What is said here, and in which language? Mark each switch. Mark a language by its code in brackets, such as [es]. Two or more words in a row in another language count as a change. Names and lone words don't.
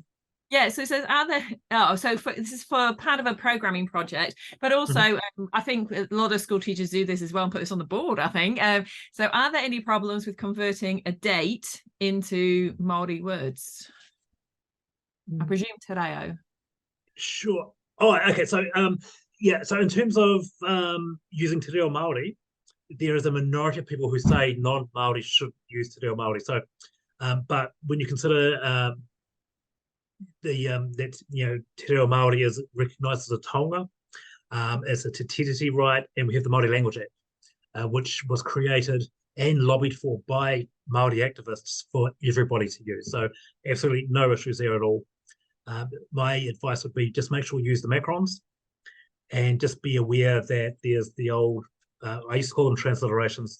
[en] Yeah, so it says, are there, this is for part of a programming project, but also I think a lot of school teachers do this as well and put this on the board, I think. So are there any problems with converting a date into Māori words? I presume [mi] te reo. [en] Sure. Oh, okay. So, yeah, so in terms of using [mi] te reo Māori, [en] there is a minority of people who say non-Māori should use [mi] te reo Māori. [en] So, but when you consider that [mi] te reo Māori [en] is recognised as a taonga, as a [mi] te tiriti [en] right, and we have the Māori Language Act, which was created and lobbied for by Māori activists for everybody to use. So absolutely no issues there at all. My advice would be just make sure you use the macrons, and just be aware that there's the old, I used to call them transliterations.